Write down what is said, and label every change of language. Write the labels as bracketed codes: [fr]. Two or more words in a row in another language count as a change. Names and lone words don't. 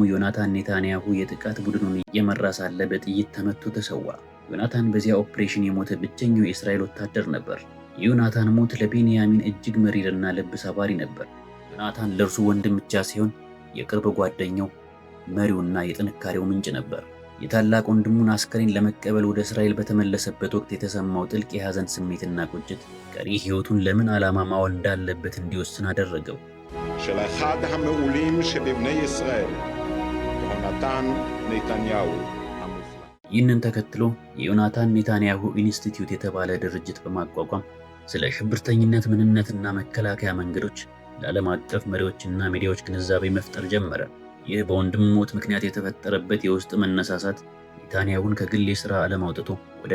[am] ዮናታን ኔታንያሁ የጥቃት ቡድኑን እየመራ ሳለ በጥይት ተመቶ ተሰዋ። ዮናታን በዚያ ኦፕሬሽን የሞተ ብቸኛው የእስራኤል ወታደር ነበር። የዮናታን ሞት ለቤንያሚን እጅግ መሪርና ልብ ሰባሪ ነበር። ዮናታን ለእርሱ ወንድም ብቻ ሲሆን የቅርብ ጓደኛው፣ መሪውና የጥንካሬው ምንጭ ነበር። የታላቅ ወንድሙን አስከሬን ለመቀበል ወደ እስራኤል በተመለሰበት ወቅት የተሰማው ጥልቅ የሐዘን ስሜትና ቁጭት ቀሪ ሕይወቱን ለምን ዓላማ ማዋል እንዳለበት እንዲወስን አደረገው። [he] של אחד המעולים שבבני ישראל, יונתן נתניהו המופלא. [am] ይህንን ተከትሎ የዮናታን ኔታንያሁ ኢንስቲትዩት የተባለ ድርጅት በማቋቋም ስለ ሽብርተኝነት ምንነትና መከላከያ መንገዶች ለዓለም አቀፍ መሪዎችና ሚዲያዎች ግንዛቤ መፍጠር ጀመረ። ይህ በወንድሙ ሞት ምክንያት የተፈጠረበት የውስጥ መነሳሳት ኔታንያሁን ከግል የሥራ ዓለም አውጥቶ ወደ